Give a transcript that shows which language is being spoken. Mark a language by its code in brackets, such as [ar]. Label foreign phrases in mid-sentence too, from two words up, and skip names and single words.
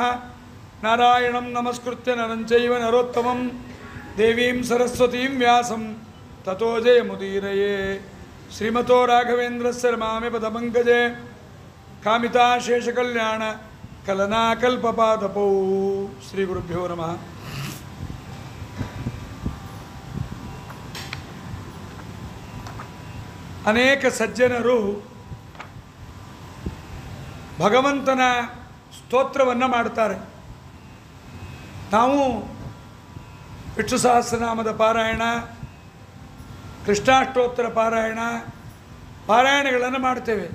[sa] नारायणं नमस्कृत्य नरं चैव नरोत्तमं देवीं सरस्वतीं व्यासं ततो जयमुदीरये। श्रीमतो राघवेन्द्रस्य रमामि पदपङ्कजे कामिताशेषकल्याण कलनाकल्पपादपौ। श्रीगुरुभ्यो नमः। [kn] ಅನೇಕ ಸಜ್ಜನರು ಭಗವಂತನ ಸ್ತೋತ್ರವನ್ನು ಮಾಡ್ತಾರೆ. ನಾವು ವಿಷ್ಣು ಸಹಸ್ರನಾಮದ ಪಾರಾಯಣ, ಕೃಷ್ಣಾಷ್ಟೋತ್ತರ ಪಾರಾಯಣಗಳನ್ನು ಮಾಡ್ತೇವೆ.